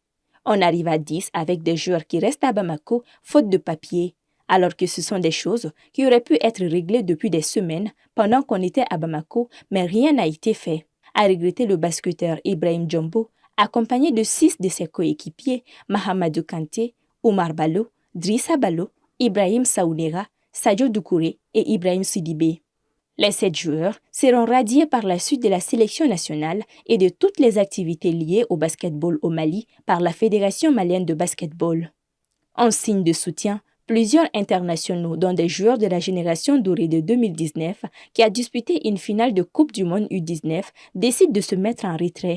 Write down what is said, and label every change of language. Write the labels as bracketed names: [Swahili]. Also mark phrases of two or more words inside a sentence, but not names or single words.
[French] On arrive à 10 avec des joueurs qui restent à Bamako faute de papier, alors que ce sont des choses qui auraient pu être réglées depuis des semaines pendant qu'on était à Bamako, mais rien n'a été fait, a regretté le basketteur Ibrahim Jombo, accompagné de 6 de ses coéquipiers, Mahamadou Kanté, Oumar Ballo, Drissa Ballo, Ibrahim Saounera, Sadio Doucouré et Ibrahim Sidibé. Les 7 joueurs seront radiés par la suite de la sélection nationale et de toutes les activités liées au basketball au Mali par la Fédération malienne de basketball. En signe de soutien, plusieurs internationaux, dont des joueurs de la génération dorée de 2019, qui a disputé une finale de Coupe du Monde U19, décident de se mettre en retrait.